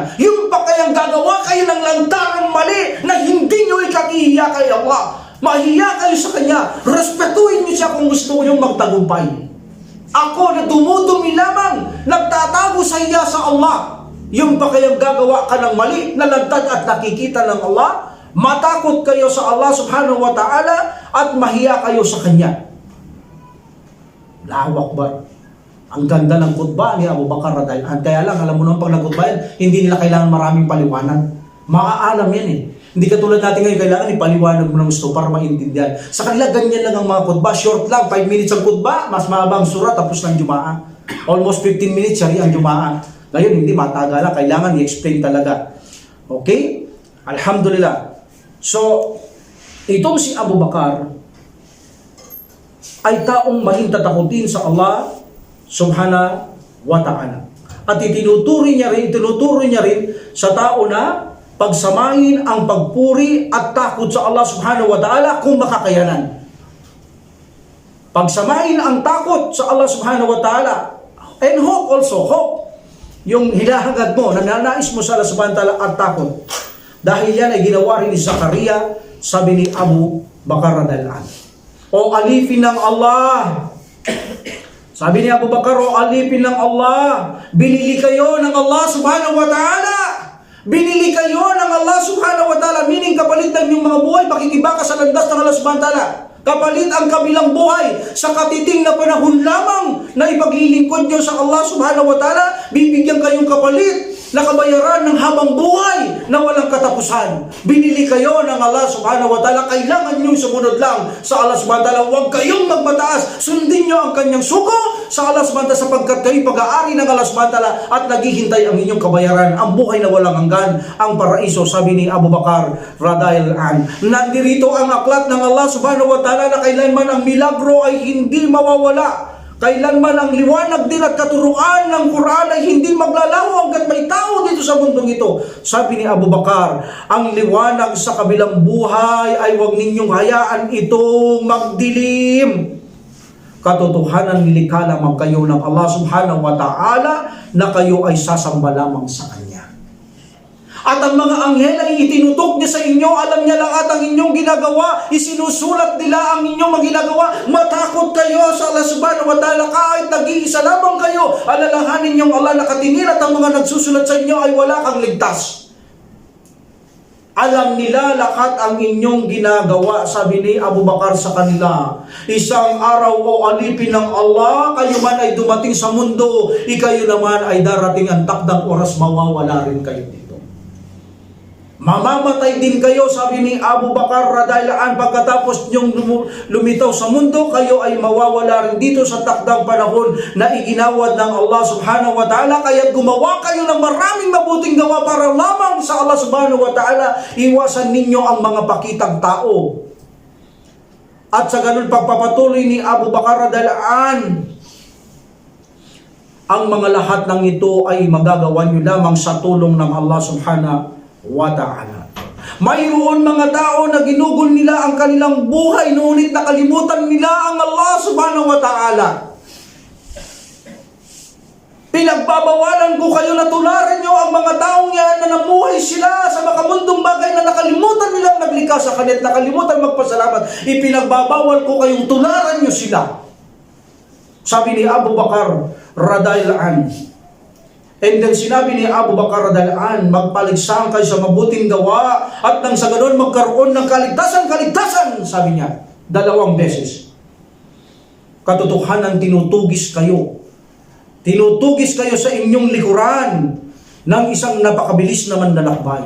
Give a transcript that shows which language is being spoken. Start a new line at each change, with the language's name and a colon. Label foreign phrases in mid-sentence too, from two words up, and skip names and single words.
Filipino: Yung pa kayang gagawa kayo ng lantarang mali na hindi nyo ikakihiya kay Allah. Mahiya kayo sa Kanya. Respetuhin nyo siya kung gusto nyo magtagumpay. Ako na dumudumi lamang, nagtatago sa hiya sa Allah. Yung pa kayang gagawa ka ng mali na lantad at nakikita ng Allah, matakot kayo sa Allah
Arabic: سبحانه وتعالى
Filipino: at mahiya kayo sa Kanya. Lawak ba? Ang ganda ng khutbah ni Abu Bakar radhiyallahu. Kaya lang, alam mo naman pag nag-khutbah, hindi nila kailangan maraming paliwanag. Maaalam yan eh. Hindi katulad natin ngayon, kailangan ipaliwanag mo ng gusto para maintindihan. Sa kanila, ganyan lang ang mga khutbah. Short lang, 5 minutes ang khutbah, mas mahabang surah, tapos ng Jumaa.
English: Almost 15 minutes,
Filipino: siyari ang Jumaa. Ngayon, hindi matagalan. Kailangan i-explain talaga. Okay? Alhamdulillah. So, itong si Abu Bakar ay taong mahing tatakutin sa Allah
Arabic: سبحانه وتعالى.
Filipino: At itinuturo niya rin sa tao na pagsamahin ang pagpuri at takot sa Allah
Arabic: سبحانه وتعالى
Filipino: kung makakayanan. Pagsamahin ang takot sa Allah
Arabic: سبحانه وتعالى
English: and hope also, hope.
Filipino: Yung hinahangad mo, nananais mo sa Allah
Arabic: سبحانه وتعالى
Filipino: at takot. Dahil yan ay ginawa rin ni Zakaria, sabi ni Abu Bakar radhiyallahu. O alipin ng Allah. Sabi ni Abu Bakar, o alipin ng Allah. Binili kayo ng Allah
Arabic: سبحانه وتعالى.
Filipino: Binili kayo ng Allah
Arabic: سبحانه وتعالى.
Filipino: Meaning kapalit ng inyong mga buhay, makikibaka sa landas ng Allah
Arabic: سبحانه وتعالى.
Filipino: Kapalit ang kabilang buhay sa katiting na panahon lamang na ipaglilingkod nyo sa Allah
Arabic: سبحانه وتعالى.
Filipino: Bibigyan kayong kapalit na kabayaran ng habang buhay na walang katapusan. Binili kayo ng Allah
Arabic: سبحانه وتعالى.
Filipino: Kailangan nyo sumunod lang sa Allah
Arabic: سبحانه وتعالى.
Filipino: Huwag kayong magmataas. Sundin nyo ang kanyang suko sa Allah
Arabic: سبحانه وتعالى
Filipino: sapagkat kayo pag-aari ng Allah
Arabic: سبحانه وتعالى
Filipino: at naghihintay ang inyong kabayaran. Ang buhay na walang hanggan, ang paraiso, sabi ni Abu Bakar radhiyallahu. Nandirito ang aklat ng Allah
Arabic: سبحانه وتعالى
Filipino: na kailanman ang milagro ay hindi mawawala. Kailanman ang liwanag din at katuruan ng Quran ay hindi maglalaho hanggat may tao dito sa mundong ito. Sabi ni Abu Bakar, ang liwanag sa kabilang buhay ay huwag ninyong hayaan itong magdilim. Katotohanan nilikha lamang kayo ng Allah
Arabic: سبحانه وتعالى
Filipino: na kayo ay sasamba lamang sa Kanya. At ang mga anghel ay itinutok niya sa inyo, alam niya lahat ang inyong ginagawa, isinusulat nila ang inyong mga ginagawa. Matakot kayo sa Allah
Arabic: سبحانه وتعالى,
Filipino: kahit nag-iisa lamang kayo, alalahanin niyong Allah nakatingin at ang mga nagsusulat sa inyo ay wala kang ligtas. Alam nila lahat ang inyong ginagawa, sabi ni Abu Bakar sa kanila. Isang araw o alipin ng Allah, kayo man ay dumating sa mundo, ikayo naman ay darating ang takdang oras, mawawala rin kayo dito. Mamamatay din kayo, sabi ni Abu Bakar
Arabic: رضي الله عنه,
Filipino: pagkatapos niyong lumitaw sa mundo, kayo ay mawawala rin dito sa takdang panahon na iginawad ng Allah
Arabic: سبحانه وتعالى.
Filipino: Kaya gumawa kayo ng maraming mabuting gawa para lamang sa Allah
Arabic: سبحانه وتعالى.
Filipino: Iwasan ninyo ang mga pakitang tao. At sa ganun pagpapatuloy ni Abu Bakar
Arabic: رضي الله عنه,
Filipino: ang mga lahat ng ito ay magagawa nyo lamang sa tulong ng Allah
Arabic: سبحانه وتعالى.
Filipino: Mayroon mga tao na ginugol nila ang kanilang buhay, ngunit nakalimutan nila ang Allah
Arabic: سبحانه وتعالى.
Filipino: Pinagbabawalan ko kayo na tularan nyo ang mga taong yan na namuhay sila sa makamundong bagay na nakalimutan nilang naglikha sa kanila, nakalimutan magpasalamat. Ipinagbabawal ko kayong tularan nyo sila. Sabi ni Abu Bakar
Arabic: رضي الله عنه.
English: And then
Filipino: sinabi ni Abu Bakar
Arabic: رضي الله عنه,
Filipino: magpaligsahan kayo sa mabuting gawa at nang sa ganoon magkaroon ng kaligtasan, sabi niya, 2 beses. Katotohanan, tinutugis kayo sa inyong likuran ng isang napakabilis na manlalakbay.